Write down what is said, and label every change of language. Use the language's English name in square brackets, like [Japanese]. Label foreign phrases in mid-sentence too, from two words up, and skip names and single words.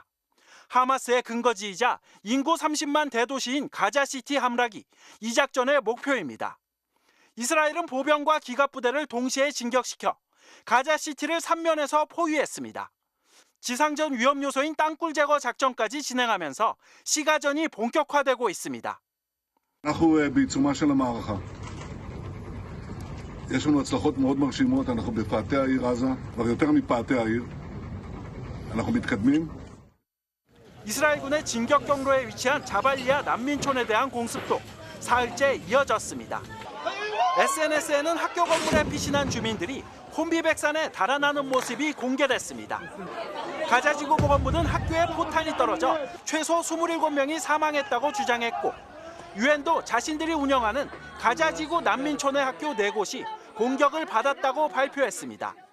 [Korean] 하마스의 근거지이자 인구 30만 대도시인 가자시티 함락이 이 작전의 목표입니다. 이스라엘은 보병과 기갑 부대를 동시에 진격시켜 가자시티를 3면에서 포위했습니다. 지상전 위험 요소인 땅굴 제거 작전까지 진행하면서 시가전이 본격화되고 있습니다. [Hebrew] אנחנו בעיצומה של המערכה. יש לנו הצלחות מאוד מרשימות, אנחנו בפאתי העיר עזה, כבר יותר מפאתי העיר. אנחנו מתקדמים. [Korean] 이스라엘군의 진격 경로에 위치한 자발리아 난민촌에 대한 공습도 사흘째 이어졌습니다. SNS에는 학교 건물에 피신한 주민들이 혼비백산에 달아나는 모습이 공개됐습니다. 가자지구 보건부는 학교에 포탄이 떨어져 최소 27명이 사망했다고 주장했고 유엔도 자신들이 운영하는 가자지구 난민촌의 학교 4곳이 공격을 받았다고 발표했습니다.